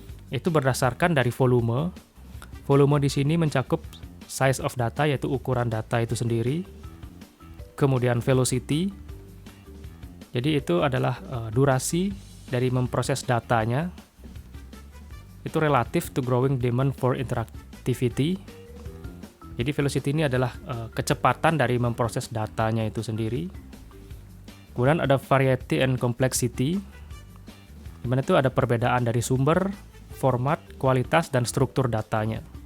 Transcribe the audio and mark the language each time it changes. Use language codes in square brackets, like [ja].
[id] Itu berdasarkan dari volume. Volume di sini mencakup size of data, yaitu ukuran data itu sendiri. Kemudian velocity. Jadi itu adalah durasi dari memproses datanya. Itu [en] relative to growing demand for interactivity. [id] Jadi velocity ini adalah kecepatan dari memproses datanya itu sendiri. Kemudian ada variety and complexity, di mana itu ada perbedaan dari sumber, format, kualitas, dan struktur datanya.